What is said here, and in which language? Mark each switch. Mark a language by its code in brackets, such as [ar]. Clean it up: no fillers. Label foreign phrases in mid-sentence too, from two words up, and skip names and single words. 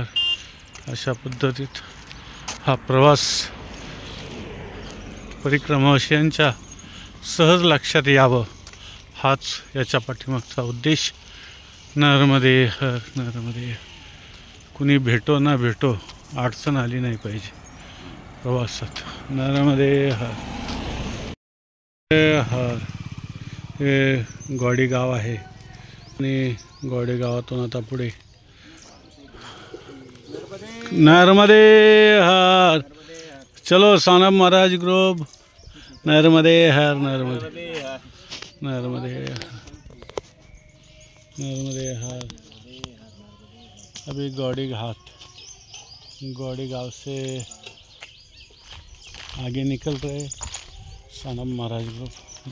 [mr] अशा पद्धतीत हा प्रवास परिक्रमावासियांच्या सहज लक्षात यावं हाच याच्या पाठीमागचा उद्देश. नर्मदे हर नर्मदे. कुणी भेटो ना भेटो अडचण आली नाही पाहिजे प्रवासात. नर्मदे हर. हर. हे गोडी गाव आहे आणि गोडी गावातून आता पुढे नर्मदे हर. चलो सानप महाराज ग्रुप. नर्मदे हर नर्मदे नर्मदे नर्मदे हर. [hi] अभी गौड़ी गांव से आगे निकल रहे सानप महाराज ग्रुप.